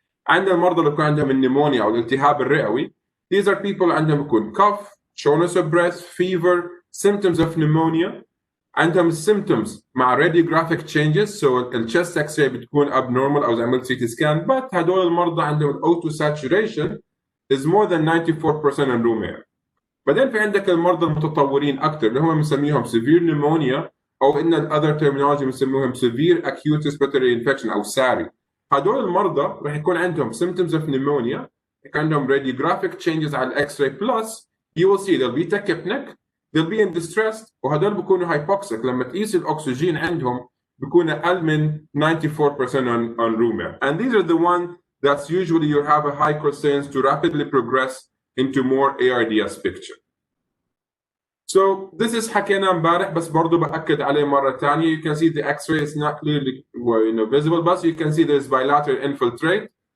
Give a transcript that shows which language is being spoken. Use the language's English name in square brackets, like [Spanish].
[Arabic] عندنا المرضى اللي بيكون عندهم النيمونيا أو الالتهاب الرئوي, [English] these are people [Arabic] عندهم بيكون [English] cough, shortness of breath, fever, symptoms of pneumonia. عندهم symptoms مع radiographic changes, so الchest x-ray بتكون abnormal أو زي CT scan, but [Arabic] هدول المرضى عندهم [English] O2 saturation is more than 94% in room air. [Arabic] بعدين في عندك المرضى المتطورين أكثر اللي هم بنسميهم [English] severe pneumonia [Arabic] أو إن [English] other terminology [Arabic] بنسميهم [English] severe acute respiratory infection [Arabic] أو SARI. هدول المرضى راح يكون عندهم [English] symptoms of pneumonia, يكون عندهم radiographic changes على الإكس-راي, plus you will see they'll be tachypneic, they'll be in distress, [Arabic] وهدول بيكونوا [English] hypoxic. [Arabic] لما تقيس الأكسجين عندهم بيكون أقل من 94% [English] on room air. And these are the ones that's usually you have a high chance to rapidly progress into more ARDS picture. So this is [Arabic] حكينا امبارح بس برضو بأكد عليه مرة ثانية. [English] You can see the X-ray is not clearly visible, but you can see there's bilateral infiltrate.